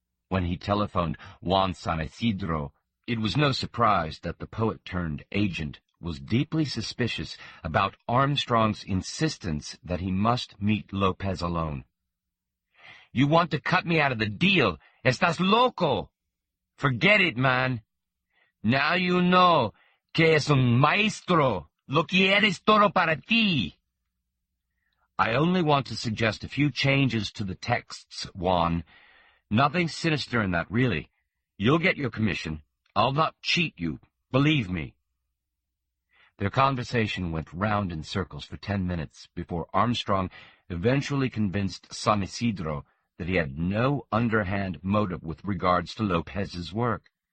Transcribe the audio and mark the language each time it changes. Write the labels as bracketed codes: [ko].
[en] When he telephoned Juan San Ysidro, it was no surprise that the poet-turned-agent was deeply suspicious about Armstrong's insistence that he must meet Lopez alone. "You want to cut me out of the deal? [es] Estás loco! [en] Forget it, man. Now you know [es] que es un maestro, lo que eres todo para ti." [en] "I only want to suggest a few changes to the texts, Juan. Nothing sinister in that, really. You'll get your commission. I'll not cheat you, believe me." Their conversation went round in circles for 10 minutes before Armstrong eventually convinced San Ysidro that he had no underhand motive with regards to Lopez's work.